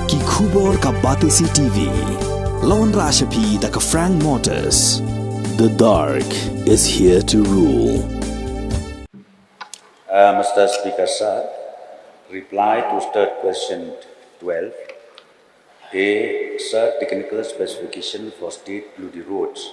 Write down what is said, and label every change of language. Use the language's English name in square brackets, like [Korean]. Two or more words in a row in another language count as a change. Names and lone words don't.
[Khasi] Kubor ka Batisi TV. Lawan Rashapi da ka Frank Motors. [English] The dark is here to rule. Mr. Speaker, sir, reply to third question 12. A, sir, technical specification for state bloody roads.